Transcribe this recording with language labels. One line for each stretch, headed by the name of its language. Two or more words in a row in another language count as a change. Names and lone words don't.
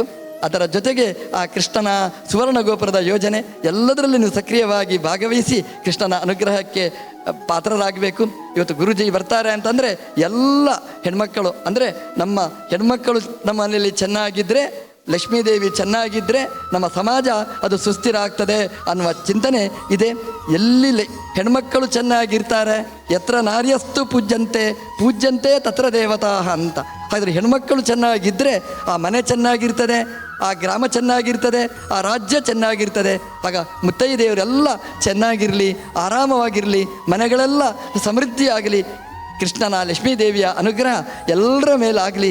Kannada: ಅದರ ಜೊತೆಗೆ ಆ ಕೃಷ್ಣನ ಸುವರ್ಣ ಗೋಪುರದ ಯೋಜನೆ ಎಲ್ಲದರಲ್ಲಿ ನೀವು ಸಕ್ರಿಯವಾಗಿ ಭಾಗವಹಿಸಿ ಕೃಷ್ಣನ ಅನುಗ್ರಹಕ್ಕೆ ಪಾತ್ರರಾಗಬೇಕು. ಇವತ್ತು ಗುರೂಜಿ ಬರ್ತಾರೆ ಅಂತಂದರೆ ಎಲ್ಲ ಹೆಣ್ಮಕ್ಕಳು, ಅಂದರೆ ನಮ್ಮ ಹೆಣ್ಮಕ್ಕಳು ನಮ್ಮ ಮನೆಯಲ್ಲಿ ಚೆನ್ನಾಗಿದ್ದರೆ, ಲಕ್ಷ್ಮೀದೇವಿ ಚೆನ್ನಾಗಿದ್ದರೆ ನಮ್ಮ ಸಮಾಜ ಅದು ಸುಸ್ಥಿರ ಆಗ್ತದೆ ಅನ್ನುವ ಚಿಂತನೆ ಇದೆ. ಎಲ್ಲಿ ಹೆಣ್ಮಕ್ಕಳು ಚೆನ್ನಾಗಿರ್ತಾರೆ,
Sanskrit: ಯತ್ರ ನಾರ್ಯಸ್ತು ಪೂಜ್ಯಂತೆ ತತ್ರ ದೇವತಾ ಅಂತ.
Kannada: ಹಾಗಾದರೆ ಹೆಣ್ಮಕ್ಕಳು ಚೆನ್ನಾಗಿದ್ದರೆ ಆ ಮನೆ ಚೆನ್ನಾಗಿರ್ತದೆ, ಆ ಗ್ರಾಮ ಚೆನ್ನಾಗಿರ್ತದೆ, ಆ ರಾಜ್ಯ ಚೆನ್ನಾಗಿರ್ತದೆ. ಆಗ ಮುತ್ತೈದೆಯವರೆಲ್ಲ ಚೆನ್ನಾಗಿರಲಿ, ಆರಾಮವಾಗಿರಲಿ, ಮನೆಗಳೆಲ್ಲ ಸಮೃದ್ಧಿಯಾಗಲಿ, ಕೃಷ್ಣನ ಲಕ್ಷ್ಮೀದೇವಿಯ ಅನುಗ್ರಹ ಎಲ್ಲರ ಮೇಲಾಗಲಿ.